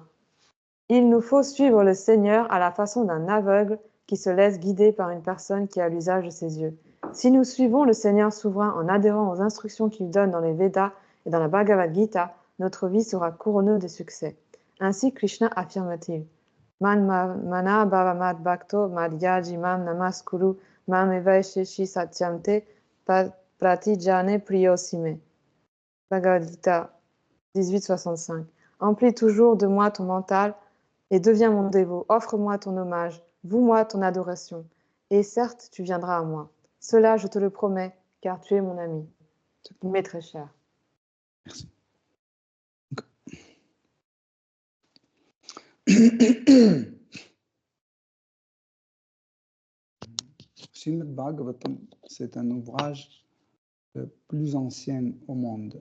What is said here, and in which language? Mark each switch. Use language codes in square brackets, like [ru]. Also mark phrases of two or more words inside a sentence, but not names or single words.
[fr] Il nous faut suivre le Seigneur à la façon d'un aveugle qui se laisse guider par une personne qui a l'usage de ses yeux. Si nous suivons le Seigneur souverain en adhérant aux instructions qu'il donne dans les Védas et dans la Bhagavad Gita, notre vie sera couronnée de succès. Ainsi Krishna affirme-t-il. [sa] Mana bhavamad bhakto madhyaji mam namaskuru mam evaisheshi satyamte pratijane priyosime. [fr] Bhagavad Gita 1865. Emplis toujours de moi ton mental et deviens mon dévot. Offre-moi ton hommage, voue-moi ton adoration. Et certes, tu viendras à moi. Cela, je te le promets, car tu es mon ami. Il m'est très cher. Merci. Srimad Bhagavatam, c'est un ouvrage le plus ancien au monde.